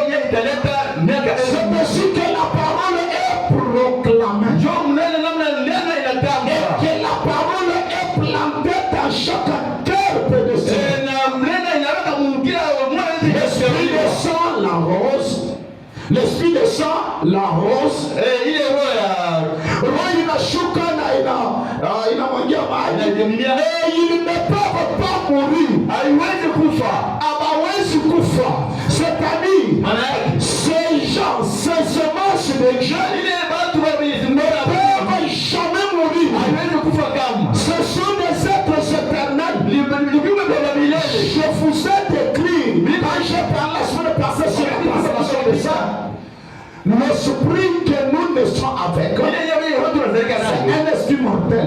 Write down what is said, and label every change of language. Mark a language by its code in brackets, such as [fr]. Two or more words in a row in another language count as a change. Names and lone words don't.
[fr] C'est aussi que la parole est proclamée. Et que la parole est plantée dans chaque cœur de l'esprit descend, la rose, [sw] ile roho inashuka na inamwangia maji. [fr] Il ne peut pas mourir, [sw] haiwezi kufa, hawezi kufa. [fr] C'est-à-dire, ces gens, ces semences de Dieu, ne peuvent jamais mourir. Ce sont des êtres éternels. Je vous ai décrit, quand j'ai parlé la semaine passée sur la présentation de ça, l'esprit que nous naissons avec, c'est un esprit mortel.